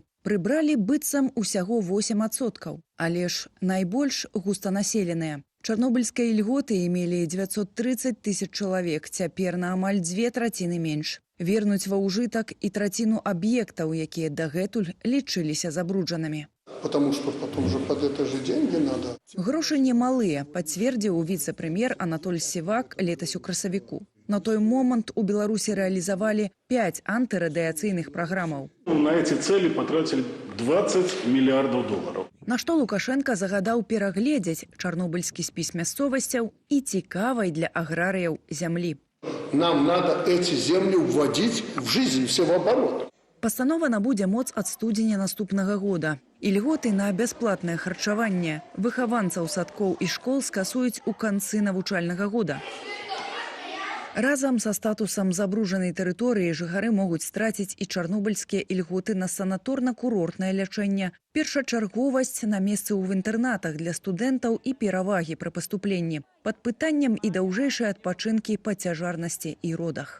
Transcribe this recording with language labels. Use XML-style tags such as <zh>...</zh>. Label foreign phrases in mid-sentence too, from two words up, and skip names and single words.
<be>Прыбралі быццам усяго 8%, але ж найбольш густанаселеныя. Чарнобыльскія льготы имелі 930 000 чалавек, цяпер на амаль 2/3 менш. Вернуць ва ўжытак і траціну аб'ектаў, якія дагэтуль лічыліся забруджанымі.</be> <ru>Потому что потом же под это же деньги надо.</ru> <be>Грошы немалыя, пацвердзіў віцэ-прэм'ер Анатоль Сівак летась у красавіку. На той момант у Беларусі рэалізавалі 5 антырадыяцыйных праграмаў.</be> <ru>На эти цели потратили 20 миллиардов долларов.</ru> <be>На што Лукашенко загадаў перагледзець чарнобыльскі спіс мясцовасцяў і цікавай для аграрыяў зямлі.</be> <ru>Нам надо эти земли вводить в жизнь всевооборот.</ru> <be>Пастанова набудзе моц ад студзеня наступнага года. І льготы на бясплатнае харчаванне выхаванцаў садкоў і школ скасуюць у канцы навучальнага года. Разам са статусам забруджанай тэрыторыі жыхары могуць страціць і чарнобыльскія ільготы на санаторна-курортнае лячэнне, першачарговасць на месцы ў інтэрнатах для студэнтаў і перавагі пры паступленні, пад пытаннем і даўжэйшыя адпачынкі па цяжарнасці і родах.</be>